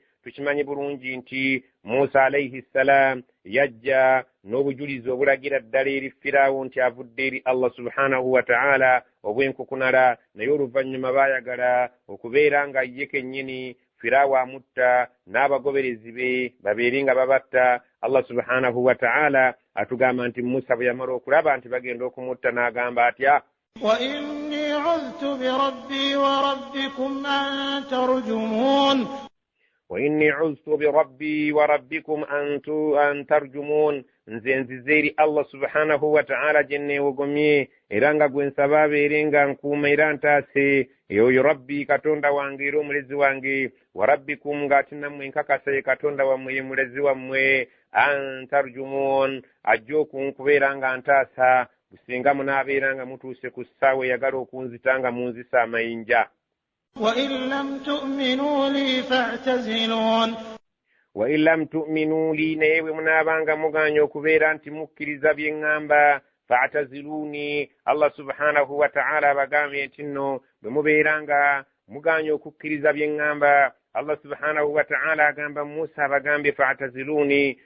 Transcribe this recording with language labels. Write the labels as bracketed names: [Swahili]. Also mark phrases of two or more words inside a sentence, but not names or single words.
[Ganda] Tukimanyi bulungi nti Musa [Arabic] عليه السلام [Ganda] yajja n'obujulizi obulagira ddala eri Firawo nti avudde eri Allah [Arabic] سبحانه وتعالى [Ganda] obwenkukunala, naye oluvannyuma baayagala okubeera nga ye kennyini Firawo amutta n'abagoberezi be babeere nga babatta. Allah [Arabic] سبحانه وتعالى [Ganda] atugamba nti Musa bwe yamala okulaba nti bagenda okumutta n'agamba atya, [Arabic] وإني عذت بربي وربكم أن ترجمون. وإني عذت بربي وربكم أن ترجمون, [Ganda] nze nzize eri Allah [Arabic] سبحانه وتعالى [Ganda] jenne wogomye era nga gwe nsaba abeere nga nkuuma era ntaase. Oyo Rabbi katonda wange era omulezi wange, [Arabic] وربكم [Ganda] ng'ate nammwe nkakasa ye katonda wammwe ye mulezi wammwe. [Arabic] أن ترجمون, [Ganda] ajja okunkubeera nga ntaasa businga munaabeera nga mutuuse ku ssaawa eyagala okunzita nga munzisa amayinja. [Arabic] وإن لم تؤمنوا لي فاعتزلون. وإن لم تؤمنوا لي, [Ganda] naye bwe munaabanga muganya okubeera nti mukkiriza bye ŋŋamba, fa'taziluni, Allah [Arabic] سبحانه وتعالى [Ganda] abagambye nti nno bwe mubeera nga muganya okukkiriza bye ŋŋamba, Allah [Arabic] سبحانه وتعالى [Ganda] agamba Musa abagambye fa'taziluni,